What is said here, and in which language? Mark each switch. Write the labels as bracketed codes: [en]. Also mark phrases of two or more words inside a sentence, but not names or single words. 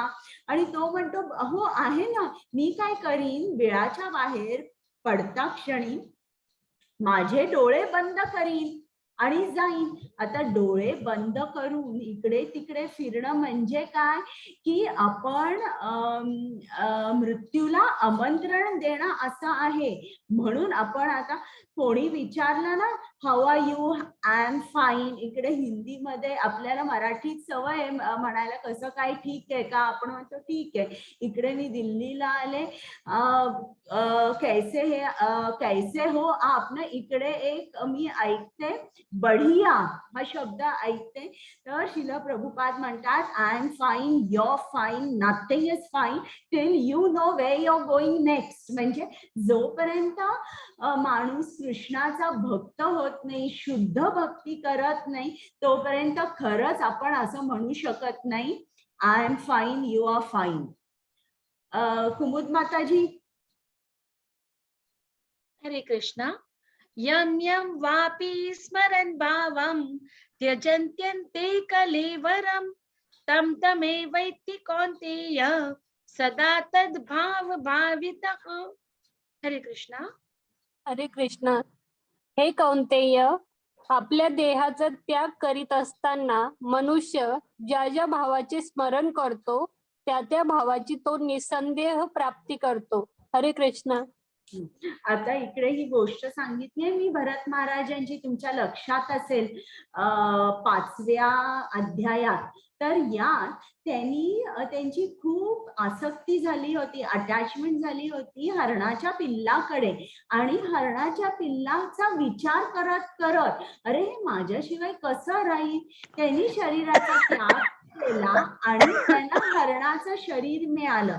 [mr] आणि तो म्हणतो, हो आहे ना, मी काय करीन, बिळाच्या बाहेर पडता क्षणी माझे डोळे बंद करीन आणि जाईन. आता डोळे बंद करून इकडे तिकडे फिरणं म्हणजे काय, की आपण मृत्यूला आमंत्रण देणं असं आहे. म्हणून आपण आता कोणी विचारलं ना, [en] How are you, I am fine, [mr] इकडे हिंदीमध्ये आपल्याला मराठीत सवय आहे म्हणायला कसं काय ठीक आहे का, आपण म्हणतो ठीक आहे. इकडे मी दिल्लीला आले, [hi] कैसे हे कैसे हो आप [mr] ना, इकडे एक मी ऐकते बढिया हा शब्द ऐकते, तर शिल प्रभुपाद म्हणतात, [en] I am fine, your fine, Nothing is fine till you know where you are going next. [mr] म्हणजे जोपर्यंत माणूस कृष्णाचा भक्त होत नाही, शुद्ध भक्ती करत नाही, तोपर्यंत खरंच आपण असं म्हणू शकत नाही, [en] I am fine, you are fine. [mr] कुमुद माताजी. हरे कृष्णा. [sa] यम यम वापि स्मरन् भावं त्यजन्त्यन्ते कलेवरं तं तमेवैति कौन्तेय सदा तद्भाव भावितः. [mr] हरे कृष्णा. हरे कृष्ण. हे कौंतेय, आपल्या देहाचा त्याग करीत असताना मनुष्य ज्या ज्या भावाचे स्मरण करतो त्या त्या भावाची तो निसंदेह प्राप्ती करतो. हरे कृष्ण. आता इकडे ही गोष्ट सांगितली मी भरत महाराजांची, तुमच्या लक्षात असेल 5व्या अध्यायात. तर यात त्यांची खूप आसक्ती झाली होती, अटॅचमेंट झाली होती हरणाच्या पिल्लाकडे, आणि हरणाच्या पिल्लाचा विचार करत करत, अरे हे माझ्याशिवाय कसं राहील, त्यांनी शरीराचा त्याग केला आणि त्यांना हरणाचं शरीर मिळालं.